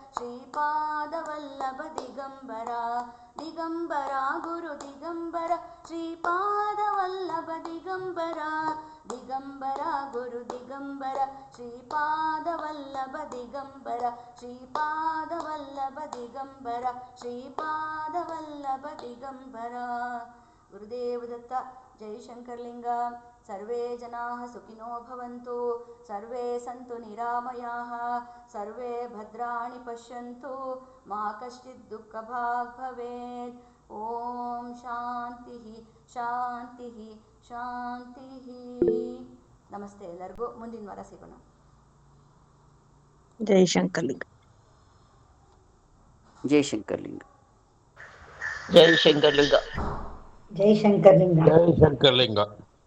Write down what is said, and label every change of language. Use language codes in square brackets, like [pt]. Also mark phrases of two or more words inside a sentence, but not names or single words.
[sa] ಶ್ರೀಪಾದವಲ್ಲಭ ದಿಗಂಬರ, ದಿಗಂಬರ ಗುರು ದಿಗಂಬರ ಶ್ರೀಪಾದವಲ್ಲಭ ದಿಗಂಬರ, ದಿಗಂಬರ ಗುರು ದಿಗಂಬರ ಶ್ರೀಪಾದವಲ್ಲಭ ದಿಗಂಬರ, ಶ್ರೀಪಾದವಲ್ಲಭ ದಿಗಂಬರ, ಶ್ರೀಪಾದವಲ್ಲಭ ದಿಗಂಬರ. [kn] ಗುರುದೇವ ದತ್ತ. ಜೈ ಶಂಕರಲಿಂಗ. [sa] ಸರ್ವೇ ಜನಾಃ ಸುಖಿನೋ ಭವಂತು, ಸರ್ವೇ ಸಂತು ನಿರಾಮಯಾಃ, ಸರ್ವೇ ಭದ್ರಾಣಿ ಪಶ್ಯಂತು, ಮಾ ಕಶ್ಚಿತ್ ದುಃಖಭಾಗ್ ಭವೇತ್. ಓಂ ಶಾಂತಿ ಶಾಂತಿ ಶಾಂತಿ. [kn] ನಮಸ್ತೆ ಎಲ್ಲರಿಗೂ. ಮುಂದಿನ ವಾರ ಸಿಗೋಣ. ಜೈ ಶಂಕರಲಿಂಗ. ಜೈ ಶಂಕರಲಿಂಗ. ಜೈ ಶಂಕರಲಿಂಗ. ಜೈ ಶಂಕರಲಿಂಗ. ಜೈ ಶಂಕರಲಿಂಗ.